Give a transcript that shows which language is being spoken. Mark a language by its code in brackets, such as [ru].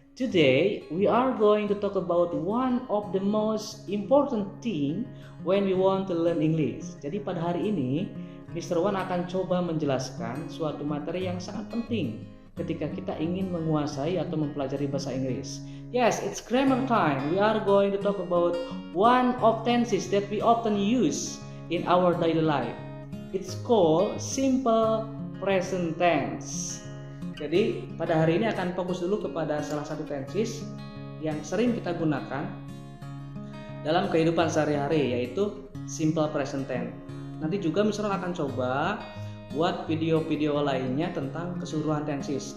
[en] Today, we are going to talk about one of the most important thing when we want to learn English. [id] Jadi pada hari ini, Mr. One akan coba menjelaskan suatu materi yang sangat penting ketika kita ingin menguasai atau mempelajari bahasa Inggris. [en] Yes, it's grammar time. We are going to talk about one of tenses that we often use in our daily life. It's called simple present tense. [id] Jadi pada hari ini akan fokus dulu kepada salah satu tenses yang sering kita gunakan dalam kehidupan sehari-hari, yaitu simple present tense. Nanti juga misalnya akan coba buat video-video lainnya tentang keseluruhan tenses.